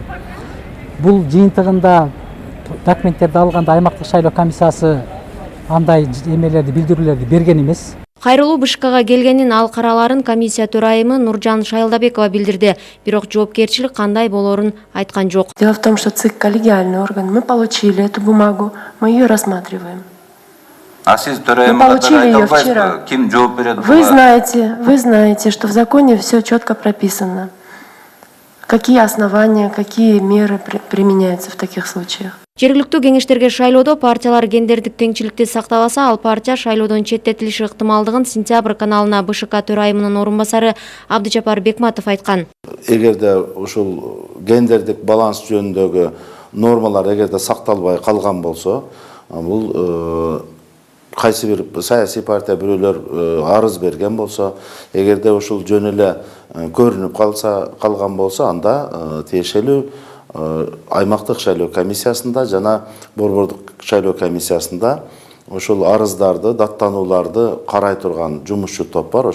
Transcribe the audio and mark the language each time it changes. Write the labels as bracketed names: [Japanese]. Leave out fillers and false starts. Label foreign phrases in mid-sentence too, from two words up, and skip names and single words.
[Kyrgyz] Бул жыйынтыгында документтерди алганда аймактык шайлоо комиссиясы андай эмелерди, билдирүүлөрдү берген эмес. Кайрылуу БШКга келгенин ал караларын комиссия төрайымы Нуржан Шайлдабекова билдирди, бирок жоопкерчилик кандай болорун айткан жок. [Russian] Дело в том, что ЦИК коллегиальный орган. Мы получили эту бумагу, мы ее рассматриваем. [Kyrgyz] А сиз [Russian] мы получили ее вчера. [Kyrgyz] Ким жооп берет? [Russian] Вы знаете, что в законе все четко прописано. Какие основания, какие меры применяются в таких случаях. [Kyrgyz] Жергиликтүү кеңештерге шайлоодо партиялар гендердик теңчиликти сактабаса, ал партия шайлоодон четтетилиши ыктымалдыгын Сентябрь каналына БШК төрайымынын орун басары Абдыжапар Бекматов айткан. Эгерде ушул гендердик баланс жөнүндөгү нормалар эгерде сакталбай калган болсо, бул кайсы бир саясий партия бирөөлөр арыз берген болсо, эгерде ушул жөн эле көрүнүп калган болсо, анда тиешелүү аймактык шайлоо комиссиясында жана борбордук шайлоо комиссиясында ошол арыздарды, даттанууларды карай турган жумушчу топ бар.